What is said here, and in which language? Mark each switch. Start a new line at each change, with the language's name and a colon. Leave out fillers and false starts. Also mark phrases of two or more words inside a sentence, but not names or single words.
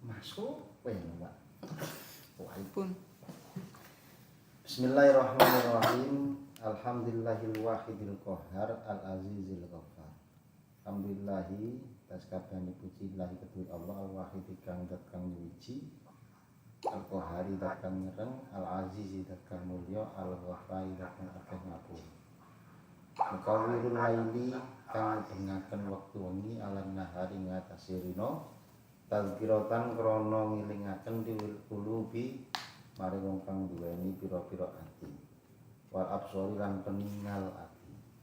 Javanese: suwe Mbak. Pun.
Arabic: بسم الله الرحمن الرحيم. الحمد لله الواحد القهار العزيز الغفار.
Javanese: Alhamdulillahi tas kabehane puji lahi kedue Allah al-wahid kang dat kang nyuci. Al-qahhari dat kang nyereng, al-azizi dat kang mulya, al-ghaffari dat kang akeh ngapura.
Arabic: مكور الليل
Javanese: kang bengaken wektu wengi alam nahari ngatasi rina tazkiratan krana ngilingaken
Arabic: لذوي القلوب
Javanese: maring wong kang duweni pira-pira ati
Arabic: والأبصار
Javanese: lan peningal ati